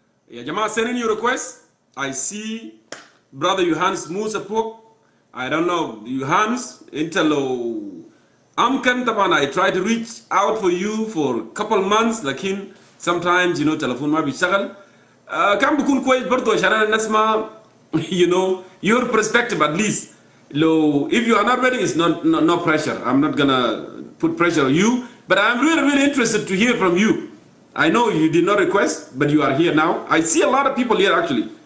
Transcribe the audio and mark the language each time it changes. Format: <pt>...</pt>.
<ar>يا جماعة,</ar> <en>send in your request. I see brother Johannes Musa Pok. I don't know Johannes Interlo Amkan</en> <ar>طبعا.</ar> <en>I try to reach out for you for a couple months</en> <ar>لكن</ar> <en>sometimes telephone</en> <ar>ما بيشتغل. كان بيكون كويس برضو عشان انا نسمع</ar> <en>your perspective at least.</en> <ar>لو</ar> <en>if you are not ready, it's no pressure. I'm not gonna put pressure on you, but I'm really interested to hear from you. I know you did not request, but you are here now. I see a lot of people here actually.</en>